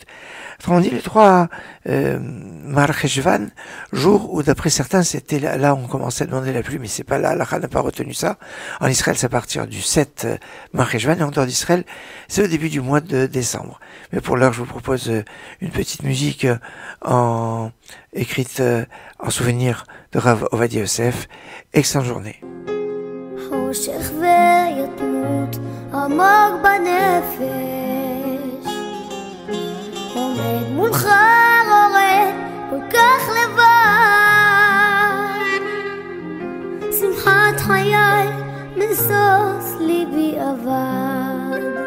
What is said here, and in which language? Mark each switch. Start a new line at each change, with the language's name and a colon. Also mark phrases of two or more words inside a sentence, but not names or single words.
French: Autrement dit, le 3 Marcheshvan, jour où d'après certains c'était là on commençait à demander la pluie, mais c'est pas là, l'Alakha n'a pas retenu ça. En Israël, c'est à partir du 7 Marcheshvan, et en dehors d'Israël, c'est au début du mois de décembre. Mais pour l'heure, je vous propose une petite musique écrite en souvenir de Rav Ovadia Yosef. Excellente journée.
Hebrew: עומד מולך רורד כל כך לבד, שמחת חיי משוש ליבי אבד,